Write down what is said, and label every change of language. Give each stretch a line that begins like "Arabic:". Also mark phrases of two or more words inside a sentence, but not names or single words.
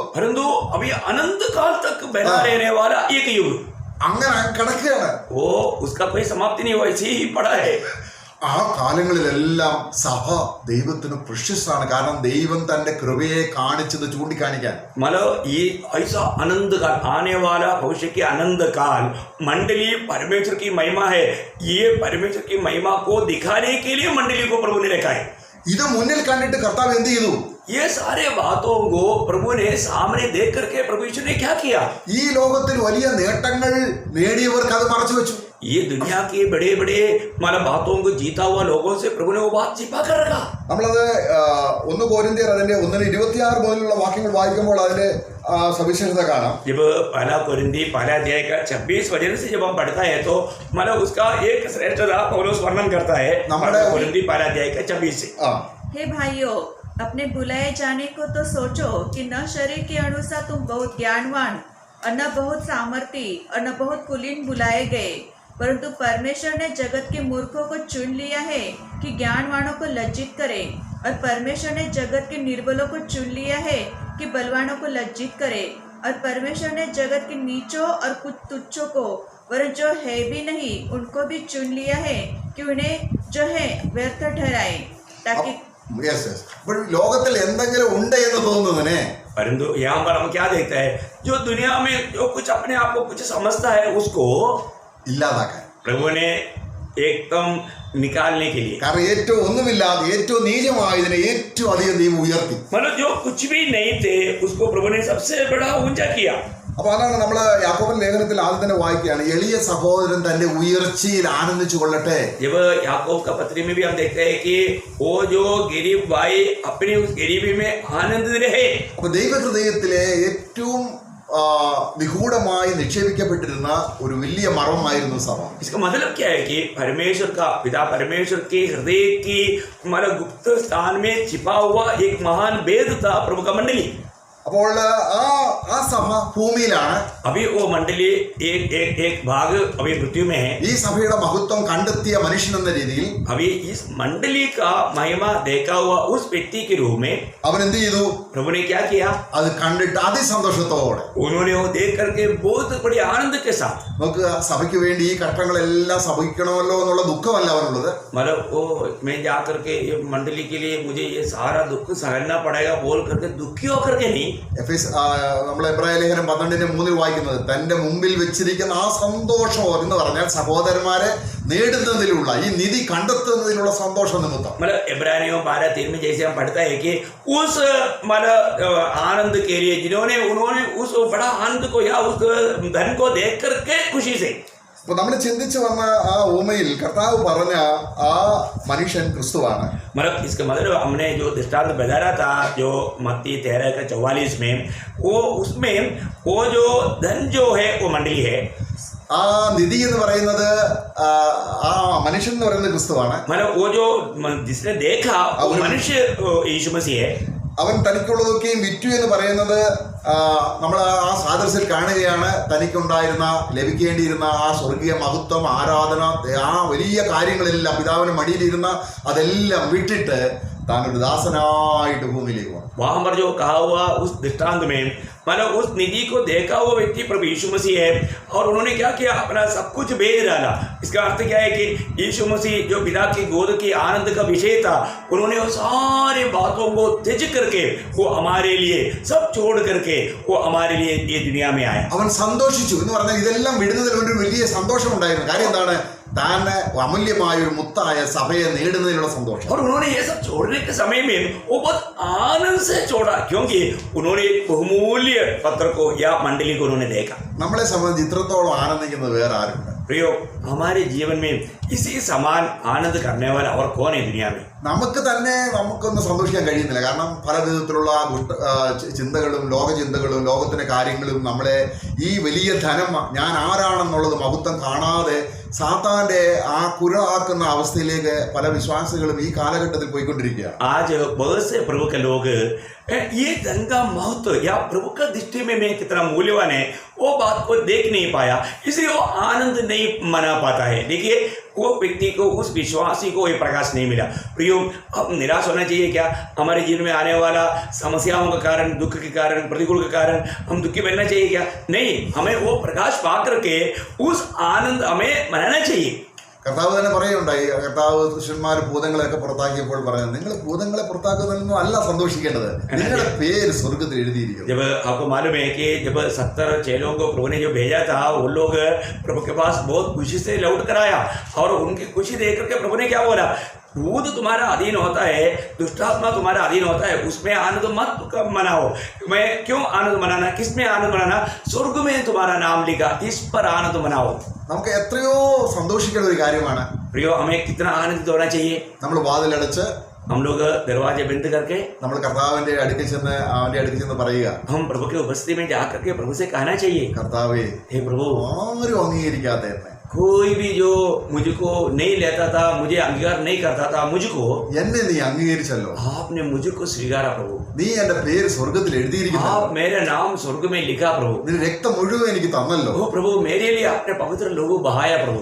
Hindi: परंतु अभी अनंत काल तक बना रहने वाला एक युग,
Malayalam: അങ്ങനെ കിടക്കുകയാണ്.
Hindi: वो उसका कोई समाप्ति नहीं हुआ, ऐसे ही पड़ा है.
Malayalam: ആ കാലങ്ങളിലെല്ലാം സഭ ദൈവത്തിന് പ്രഷ്യസാണ്. കാരണം ദൈവം തന്റെ കൃപയെ കാണിച്ചത് ചൂണ്ടിക്കാണിക്കാൻ.
Hindi: मतलब ये ऐसा अनंत काल, आने वाला भविष्य के अनंत काल मंडली परमेश्वर की महिमा है. ये परमेश्वर की महिमा को दिखाने के लिए मंडली को प्रभु ने रखा है.
Malayalam: ഇത് മുന്നിൽ കണ്ടിട്ട് കർത്താവ് എന്ത് ചെയ്തു?
Hindi: ये सारे बातों को प्रभु ने सामने देख करके प्रभु यीशु ने क्या किया?
Malayalam: ഈ ലോകത്തിൽ വലിയ നേട്ടങ്ങൾ നേടിയവർക്ക് അത് മറച്ചു വെച്ചു.
Hindi: ये दुनिया के बड़े बड़े मतलब बातों को जीता हुआ लोगों से प्रभु ने वो बात छिपा कर रखा.
Malayalam: നമ്മളത് 1 കൊരിന്ത്യർ അതിന്റെ 1:26 മുതലുള്ള വാക്യങ്ങൾ വായിക്കുമ്പോൾ അതിന്റെ സവിശേഷത കാണാം.
Hindi: जब पहला कोरिन्थी पहला अध्याय का 26 वचन से जब हम पढ़ता है तो मतलब उसका एक श्रेष्ठता पौलुस वर्णन करता है कोरिन्थी पहला अध्याय का 26 से. हे भाइयों, अपने बुलाए जाने को तो सोचो कि न शरीर के अनुसार तुम बहुत ज्ञानवान और न बहुत सामर्थी और न बहुत कुलीन बुलाए गए, परंतु परमेश्वर ने जगत के मूर्खों को चुन लिया है कि ज्ञानवानों को लज्जित करे, और परमेश्वर ने जगत के निर्बलों को चुन लिया है कि बलवानों को लज्जित करे, और परमेश्वर ने जगत के नीचों और कुछ तुच्छों को वरन जो है भी नहीं उनको भी चुन लिया है कि उन्हें जो है व्यर्थ ठहराए, ताकि
Malayalam: അപ്പോൾ ലോകത്തിൽ എന്തെങ്കിലും ഉണ്ട് എന്ന് തോന്നുന്നതിനെ
Hindi: परंतु यहाँ पर हम क्या देखते हैं, जो दुनिया में जो कुछ अपने आप को कुछ समझता है उसको
Malayalam: ഇല്ലാതാക്കാൻ.
Hindi: प्रभु ने एकदम निकालने के लिए,
Malayalam: കാരണം ഏറ്റവും ഒന്നുമില്ലാതെ ഏറ്റവും നീചമായതിനെ ഏറ്റവും അധികം ദൈവം ഉയർത്തി.
Hindi: मतलब जो कुछ भी नहीं थे उसको प्रभु ने सबसे बड़ा ऊंचा किया.
Malayalam: അപ്പൊ അതാണ് നമ്മൾ യാക്കോബൻ ലേഖനത്തിൽ ആദ്യം തന്നെ വായിക്കുകയാണ്, എളിയ സഹോദരൻ തന്റെ ഉയർച്ചയിൽ ആനന്ദിച്ചു കൊള്ളട്ടെ.
Hindi: जब याकूब का पत्री में भी हम देखते हैं कि वो जो गरीब भाई अपनी उस गरीबी में आनंद रहे.
Malayalam: അപ്പൊ ദൈവഹൃദയത്തിലെ ഏറ്റവും നിഗൂഢമായി നിക്ഷേപിക്കപ്പെട്ടിരുന്ന ഒരു വലിയ മർമ്മമായിരുന്നു സഭ.
Hindi: इसका मतलब क्या है कि परमेश्वर का पिता परमेश्वर के हृदय की हमारा गुप्त स्थान में छिपा हुआ एक महान भेद था प्रभु का मंडली.
Malayalam: അപ്പോൾ ആ സഭ ഭൂമിയിലാണ്.
Hindi: अभी वो मंडली एक भाग अभी मृत्यु में है.
Malayalam: ഈ സഭയുടെ മഹത്വം കണ്ടെത്തിയ മനുഷ്യൻ എന്ന രീതിയിൽ
Hindi: अभी इस मंडली का महिमा देखा हुआ उस व्यक्ति के रूप में
Malayalam: അവൻ എന്ത് ചെയ്തു?
Hindi: प्रभु ने क्या किया,
Malayalam: അത് കണ്ടിട്ട് അതിസന്തോഷത്തോടെ
Hindi: उन्होंने वो देख करके बहुत बड़ी आनंद के साथ,
Malayalam: നമുക്ക് സഭയ്ക്ക് വേണ്ടി ഈ കഷ്ടങ്ങളെല്ലാം സഹിക്കണമല്ലോ എന്നുള്ള ദുഃഖമല്ല അവനുള്ളത്.
Hindi: मतलब वो मैं जा करके ये मंडली के लिए मुझे ये सारा दुख सहना पड़ेगा बोल करके दुखी होकर के नहीं.
Malayalam: നമ്മൾ എബ്രായ ലേഖനം 12:3 വായിക്കുന്നത്, തന്റെ മുമ്പിൽ വെച്ചിരിക്കുന്ന ആ സന്തോഷം എന്ന് പറഞ്ഞാൽ സഹോദരന്മാരെ നേടുന്നതിലുള്ള ഈ നിധി കണ്ടെത്തുന്നതിലുള്ള സന്തോഷം നിമിത്തം.
Hindi: मतलब इब्रानियों 12:3 में जैसे हम पढ़ता है कि उस मतलब आनंद के लिए उन्होंने उस बड़ा आनंद को या उस धन को देख करके खुशी से.
Malayalam: അപ്പൊ നമ്മൾ ചിന്തിച്ചു വന്ന ആ ഊമയിൽ കർത്താവ് പറഞ്ഞ ആ മനുഷ്യൻ ക്രിസ്തുവാണ്.
Hindi: मतलब इसका मतलब हमने जो दृष्टांत बताया था जो मत्ती 13:44 में, वो उसमें वो जो धन जो है वो मंडली है.
Malayalam: ആ നിധി എന്ന് പറയുന്നത് ആ മനുഷ്യൻ എന്ന് പറയുന്നത് ക്രിസ്തുവാണ്.
Hindi: मतलब वो जो जिसने देखा वो मनुष्य यीशु मसीह है.
Malayalam: അവൻ തനിക്കുള്ളതൊക്കെയും വിറ്റു എന്ന് പറയുന്നത് നമ്മൾ ആ സാദൃശ്യത്തിൽ കാണുകയാണ്. തനിക്കുണ്ടായിരുന്ന ലഭിക്കേണ്ടിയിരുന്ന ആ സ്വർഗീയ മഹത്വം, ആരാധന, ആ വലിയ കാര്യങ്ങളെല്ലാം പിതാവിന് മടിയിലിരുന്ന അതെല്ലാം വിട്ടിട്ട് താൻ ഒരു ദാസനായിട്ട് ഭൂമിയിലേക്ക് വന്നു.
Hindi: वहाँ पर जो कहा हुआ उस दृष्टांत में मतलब उस निधि को देखा हुआ व्यक्ति प्रभु यीशु मसीह है, और उन्होंने क्या किया, अपना सब कुछ बेच डाला. इसका अर्थ क्या है कि यीशु मसीह जो पिता की गोद की आनंद का विषय था, उन्होंने वो सारे बातों को त्यज करके वो हमारे लिए सब छोड़ करके वो हमारे लिए ये दुनिया में आया.
Malayalam: അവൻ സന്തോഷിച്ചു എന്ന് പറഞ്ഞാൽ ഇതെല്ലാം വിടുന്നതിൽ ഒരു വലിയ സന്തോഷം ഉണ്ടായിരുന്നു. കാര്യം എന്താണ്? താൻ അമൂല്യമായ ഒരു മുത്തായ സഭയെ നേടുന്നതിനുള്ള സന്തോഷം.
Hindi: और उन्होंने ये सब छोड़ने के समय में वो बहुत आनंद से छोड़ा, क्योंकि उन्होंने एक बहुमूल्य पत्र को या मंडली को उन्होंने देखा.
Malayalam: നമ്മളെ സംബന്ധിച്ച് ഇത്രത്തോളം ആനന്ദിക്കുന്നത് വേറെ ആരുണ്ട്?
Hindi: प्रियो, हमारे जीवन में इसी समान आनंद करने वाला और कौन है दुनिया में?
Malayalam: നമുക്ക് തന്നെ നമുക്കൊന്നും സന്തോഷിക്കാൻ കഴിയുന്നില്ല. കാരണം പല വിധത്തിലുള്ള ചിന്തകളും ലോകചിന്തകളും ലോകത്തിൻ്റെ കാര്യങ്ങളും നമ്മളെ ഈ വലിയ ധനം, ഞാൻ ആരാണെന്നുള്ളത് മഹത്വം കാണാതെ സാത്താന്റെ ആ കുരളാക്കുന്ന അവസ്ഥയിലേക്ക് പല വിശ്വാസികളും ഈ കാലഘട്ടത്തിൽ പോയിക്കൊണ്ടിരിക്കുകയാണ്.
Hindi: आज बहुत से प्रभु के लोग ये धन का महत्व या प्रभु का दृष्टि में मैं कितना मूल्यवान है वो बात को देख नहीं पाया, इसलिए वो आनंद नहीं मना पाता है. देखिए, वो व्यक्ति को, उस विश्वासी को ये प्रकाश नहीं मिला. प्रियो, अब निराश होना चाहिए क्या? हमारे जीवन में आने वाला समस्याओं का कारण, दुख के कारण, प्रतिकूल के कारण हम दुखी बनना चाहिए क्या? नहीं, हमें वो प्रकाश पा करके उस आनंद हमें मनाना चाहिए.
Malayalam: കർത്താവ് തന്നെ പറയുണ്ടായി. കർത്താവ് ശിഷ്യന്മാർ ഭൂതങ്ങളെയൊക്കെ പുറത്താക്കിയപ്പോൾ പറയുന്നത്, നിങ്ങൾ ഭൂതങ്ങളെ പുറത്താക്കുന്നതിനൊന്നും അല്ല സന്തോഷിക്കേണ്ടത്, നിങ്ങളുടെ പേര് സ്വർഗത്തിൽ എഴുതിയിരിക്കുന്നു.
Hindi: जब आपको मालूम है कि जब 70 चेलों को प्रभु ने जो भेजा था, वो लोग प्रभु के पास बहुत खुशी से लौट कर आया, और उनकी खुशी देख करके प्रभु ने क्या बोला, भूत तुम्हारा अधीन होता है, दुष्टात्मा तुम्हारा अधीन होता है, उसमें आनंद मत मनाओ. मैं क्यों आनंद मनाना? किस में आनंद मनाना? स्वर्ग में तुम्हारा नाम लिखा, इस पर आनंद मनाओ.
Malayalam: നമുക്ക് എത്രയോ സന്തോഷിക്കേണ്ട ഒരു കാര്യമാണ്.
Hindi: प्रियो, हमें कितना आनंदित होना चाहिए.
Malayalam: നമ്മൾ വാതിലടച്ച്
Hindi: हम लोग दरवाजे बंद करके
Malayalam: നമ്മൾ കർത്താവിന്റെ അടുക്കൽ ചെന്ന് അവന്റെ അടുക്കൽ ചെന്ന് പറയുക,
Hindi: हम प्रभु की उपस्थिति में जाकर के प्रभु से कहना चाहिए,
Malayalam: കർത്താവേ
Hindi: हे प्रभु,
Malayalam: ആരും അംഗീകരിക്കാത്ത എന്നെ,
Hindi: कोई भी जो मुझको नहीं लेता था, मुझे अंगीकार नहीं करता था, मुझको
Malayalam: എന്നെ നീ അംഗീകരിച്ചല്ലോ.
Hindi: आपने मुझको स्वीकारा प्रभु,
Malayalam: നീ എന്റെ പേര് സ്വർഗത്തിൽ എഴുതിയിരിക്കുന്നു.
Hindi: आप मेरा नाम स्वर्ग में लिखा प्रभु,
Malayalam: നിന്റെ രക്തം മുഴുവൻ എനിക്ക് തന്നല്ലോ.
Hindi: ओ प्रभु मेरे लिए आपने पवित्र लोगो बहाया प्रभु.